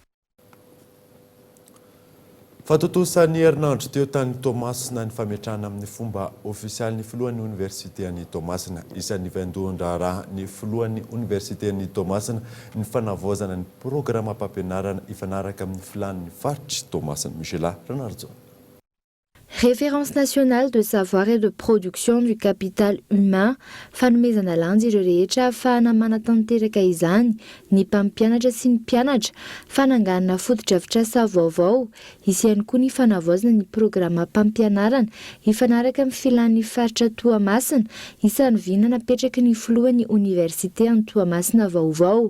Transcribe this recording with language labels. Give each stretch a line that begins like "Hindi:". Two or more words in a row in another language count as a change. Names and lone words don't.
Malagasy: Fatotosan'ny herinandro teo tany Tomasina ny fametrahana amin'ny fomba ofisialy ny filohan'ny université any Tomasina. Isan'ny vaindohan-draharaha ny filohan'ny université any Tomasina ny fanavaozana ny programa mpampianarana ifanaraka amin'ny filan'ny faritry Tomasina. Michela Renardzo.
French: Référence nationale de savoir et de production du capital humain,
Malagasy: fanomezana landy ireo rehetra ahafahana manatanteraka izany ny mpampianatra sy ny mpianatra, fananganana foto-drafitrasa vaovao, isy ihany koa ny fanavaozana ny programa mpampianarana ifanaraka amin'ny filan'ny faritra Toamasina, isan'ny vina napetraky ny filohan'ny université any Toamasina vaovao.